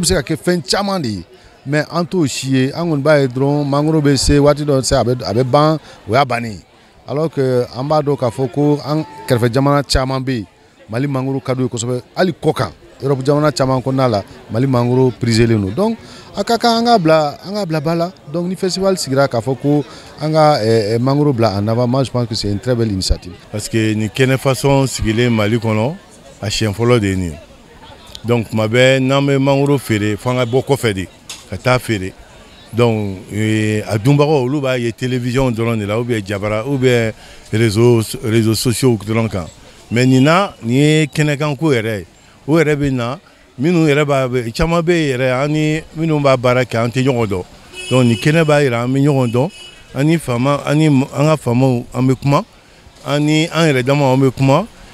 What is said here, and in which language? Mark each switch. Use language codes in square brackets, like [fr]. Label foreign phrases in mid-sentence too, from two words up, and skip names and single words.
[bm] se ka kɛ fɛn caman de ye mais an t'o si ye an kɔni b'a ye dɔrɔn mangoro bɛ se waati dɔ se a bɛ ban o y'a bannen alors que an b'a dɔn k'a fɔ ko an kɛrɛfɛ jamana caman bɛ yen Mali mangoro ka d'u ye kosɛbɛ hali kɔ kan Europe jamana caman kɔnɔna la Mali mangoro priselen don donc a ka kan an ka bila ba la donc ni festival sigira k'a fɔ ko an ka mangoro bila [fr] en avant moi je pense que c'est une très belle initiative [bm] parce que ni kɛnɛ façon sigilen Mali kɔnɔ a siɲɛ fɔlɔ de ye nin donc tuma bɛɛ n'an bɛ mangoro feere fo an ka bɔ kɔfɛ de ka taa feere donc a dunbagaw olu b'a ye télévision dɔrɔn de la [fr] ou bien [bm] jabara [fr] ou bien réseaux sociaux [bm] dɔrɔn kan mais nin ye kɛnɛkanko yɛrɛ ye o yɛrɛ bɛ na minnu yɛrɛ b'a caman bɛ yɛrɛ an ni minnu b'a baara kɛ an tɛ ɲɔgɔn dɔn donc ni kɛnɛ b'a yira an bɛ ɲɔgɔn dɔn an ka faamaw an bɛ kuma an ni an yɛrɛ dama an bɛ kuma